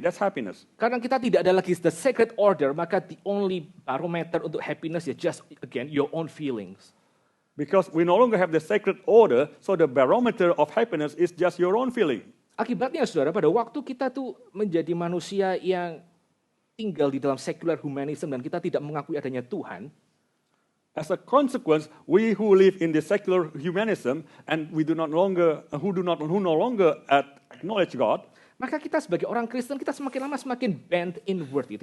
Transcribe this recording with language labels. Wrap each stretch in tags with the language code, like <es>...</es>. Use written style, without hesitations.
<en>That's happiness.</en> <id>Karena kita tidak ada lagi</id> <en>the sacred order, maka the only barometer untuk happiness is just, again, your own feelings. Because we no longer have the sacred order, so the barometer of happiness is just your own feeling.</en> <id>Akibatnya, saudara, pada waktu kita tuh menjadi manusia yang tinggal di dalam secular humanism dan kita tidak mengakui adanya Tuhan,</id> <en>as a consequence, we who live in the secular humanism and who no longer acknowledge God,</en> <id>maka kita sebagai orang Kristen kita semakin lama semakin</id> <en>bent inward</en> <id>itu.</id>